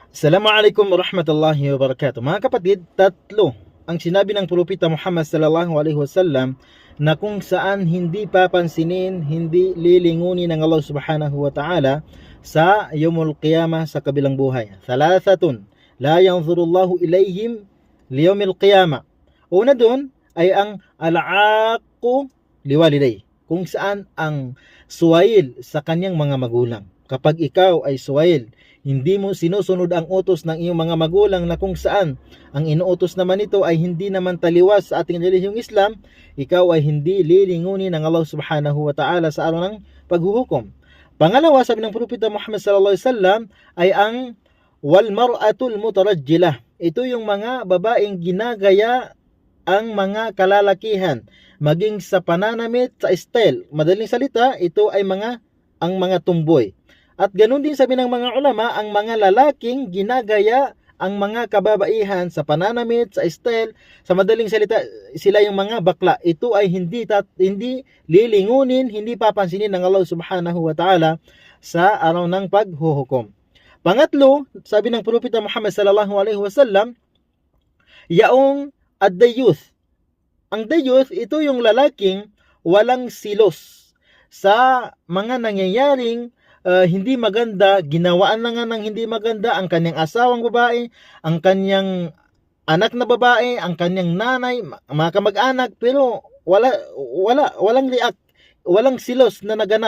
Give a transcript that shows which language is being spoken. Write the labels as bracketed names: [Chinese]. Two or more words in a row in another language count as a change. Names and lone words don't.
[Arabic] السلام عليكم ورحمة الله وبركاته. [Filipino] Mga kapatid, tatlo ang sinabi ng Propeta Muhammad [Arabic] صلى الله عليه وسلم [Filipino] na kung saan hindi papansinin, hindi lilingunin ng Allah [Arabic] سبحانه وتعالى [Filipino] sa [Arabic] يوم القيامة, [Filipino] sa kabilang buhay. [Arabic] ثلاثة لا ينظر الله إليهم ليوم القيامة. [Filipino] Una doon ay ang [Arabic] العاق لوالديه, [Filipino] kung saan ang suwail sa kanyang mga magulang. Kapag ikaw ay suwail, hindi mo sinusunod ang utos ng iyong mga magulang, na kung saan ang inuutos naman ito ay hindi naman taliwas sa ating relihiyong Islam, ikaw ay hindi lilingunin ng Allah [Arabic] سبحانه وتعالى [Filipino] sa araw ng paghuhukom. Pangalawa, sabi ng Propeta Muhammad [Arabic] صلى الله عليه وسلم, [Filipino] ay ang [Arabic] والمرأة المترجلة. [Filipino] Ito yung mga babaeng ginagaya ang mga kalalakihan, maging sa pananamit, sa style. Madaling salita, ito ay ang mga tumboy. At ganun din sabi ng mga ulama, ang mga lalaking ginagaya ang mga kababaihan sa pananamit, sa style. Sa madaling salita, sila yung mga bakla. Ito ay hindi lilingunin, hindi papansinin ng Allah [Arabic] سبحانه وتعالى [Filipino] sa araw ng paghuhukom. Pangatlo, sabi ng Propeta Muhammad [Arabic] صلى الله عليه وسلم, [Filipino] yaong ad-dayuth. Ang dayuth, ito yung lalaking walang silos sa mga nangyayaring hindi maganda, ginawaan na nga ng hindi maganda ang kanyang asawang babae, ang kanyang anak na babae, ang kanyang nanay, mga kamag-anak, pero walang react, walang silos na naganap.